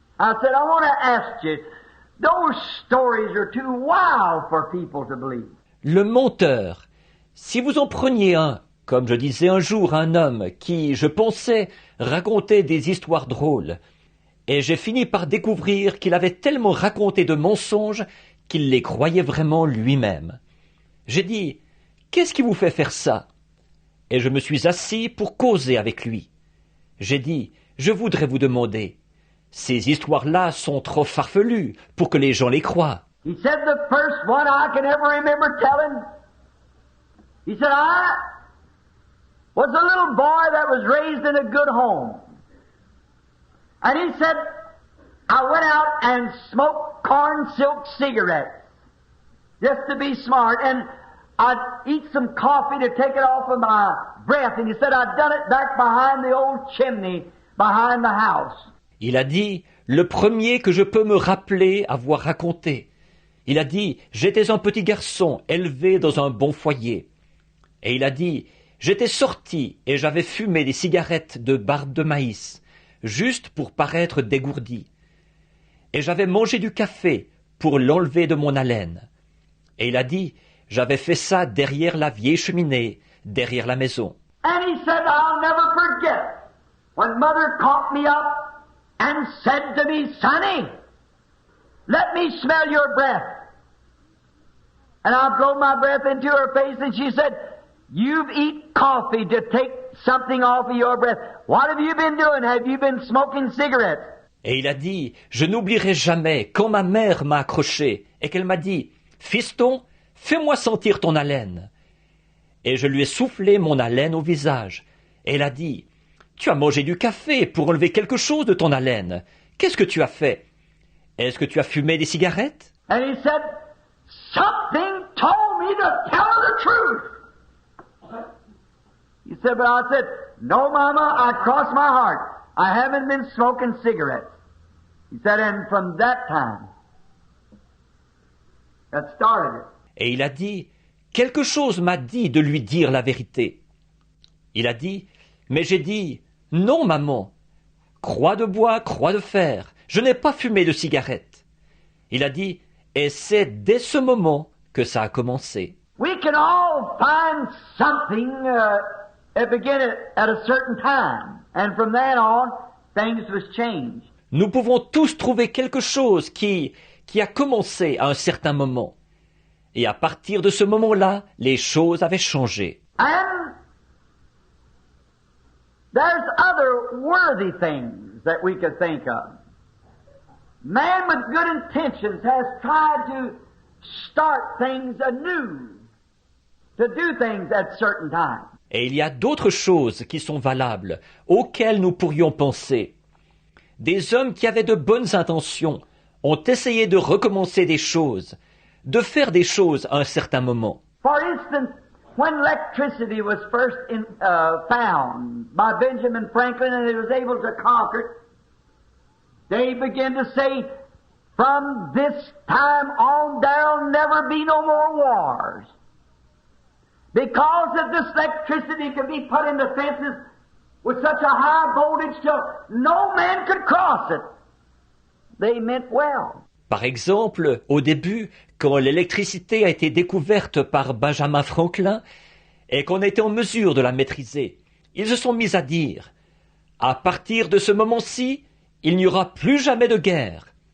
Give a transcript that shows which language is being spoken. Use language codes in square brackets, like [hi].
[en] I said, "I want to ask you, those stories are too wild for people to believe." [fr] Le menteur. Si vous en preniez un, comme je disais un jour à un homme qui, je pensais, racontait des histoires drôles, et j'ai fini par découvrir qu'il avait tellement raconté de mensonges qu'il les croyait vraiment lui-même. J'ai dit, « Qu'est-ce qui vous fait faire ça ?» Et je me suis assis pour causer avec lui. J'ai dit, « Je voudrais vous demander, ces histoires-là sont trop farfelues pour que les gens les croient. » [en] He said the first one I can ever remember telling, he said, "I was a little boy that was raised in a good home. And he said, I went out and smoked corn silk cigarettes just to be smart, and I'd eat some coffee to take it off of my breath. And he said, I'd done it back behind the old chimney behind the house." [fr] Il a dit, le premier que je peux me rappeler avoir raconté. Il a dit, j'étais un petit garçon élevé dans un bon foyer. Et il a dit, j'étais sorti et j'avais fumé des cigarettes de barbe de maïs, juste pour paraître dégourdi. Et j'avais mangé du café pour l'enlever de mon haleine. Et il a dit, j'avais fait ça derrière la vieille cheminée, derrière la maison. [en] And he said, I'll never forget when Mother caught me up and said to me, "Sonny, let me smell your breath." And I blow my breath into her face and she said, "You've eat coffee to take something off of your breath. What have you been doing? Have you been smoking cigarettes?" [fr] Et il a dit, je n'oublierai jamais quand ma mère m'a accroché et qu'elle m'a dit, fiston, fais-moi sentir ton haleine. Et je lui ai soufflé mon haleine au visage. Et elle a dit, tu as mangé du café pour enlever quelque chose de ton haleine. Qu'est-ce que tu as fait? Est-ce que tu as fumé des cigarettes? [en] And he said, something told me to tell her the truth. He said, but I said, no, Mama, I crossed my heart. I haven't been smoking cigarettes. He said, and from that time, that started it. [fr] Et il a dit, quelque chose m'a dit de lui dire la vérité. Il a dit, mais j'ai dit, non, maman, croix de bois, croix de fer, je n'ai pas fumé de cigarette. Il a dit, et c'est dès ce moment que ça a commencé. [en] We can all find something that began at a certain time, and from then on, things was changed. [fr] Nous pouvons tous trouver quelque chose qui a commencé à un certain moment. Et à partir de ce moment-là, les choses avaient changé. [en] And there's other worthy things that we could think of. Man with good intentions has tried to start things anew, to do things at certain times. [fr] Et il y a d'autres choses qui sont valables, auxquelles nous pourrions penser. Des hommes qui avaient de bonnes intentions ont essayé de recommencer des choses, de faire des choses à un certain moment. [en] For instance, when electricity was first found by Benjamin Franklin and he was able to conquer it, they began to say, from this time on, there'll never be no more wars. Because of this electricity could be put into fences with such a high voltage till no man could cross it. They meant well. [fr] Par exemple, au début, quand l'électricité a été découverte par Benjamin Franklin et qu'on était en mesure de la maîtriser, ils se sont mis à dire, à partir de ce moment-ci, il n'y aura plus jamais de guerre.